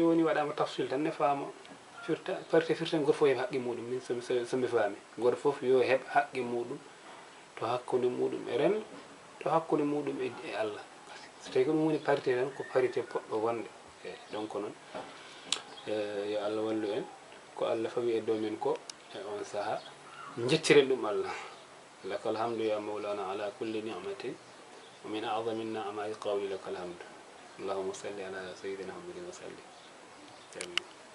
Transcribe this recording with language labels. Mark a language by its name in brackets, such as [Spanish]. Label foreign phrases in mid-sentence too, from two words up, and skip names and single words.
[Fula] woni waɗama tafsil tan ne faama parité firten goto fof heɓa haqqe muɗum min somi faami goto fof yo heɓ haqqe muɗum to hakkude muɗum e rendo to hakkude muɗum e Allah so tawi ko ɗum woni parité tan ko parité poɗɗo wonde eyyi donc noon yo Allah wallu en ko Allah fawi e dow men ko e on saaha jettiren ɗum [Arabic] الله لك الحمد يا مولانا على كل نعمة ومن أعظم النعم قول لك الحمد اللهم صل على سيدنا محمد وسلم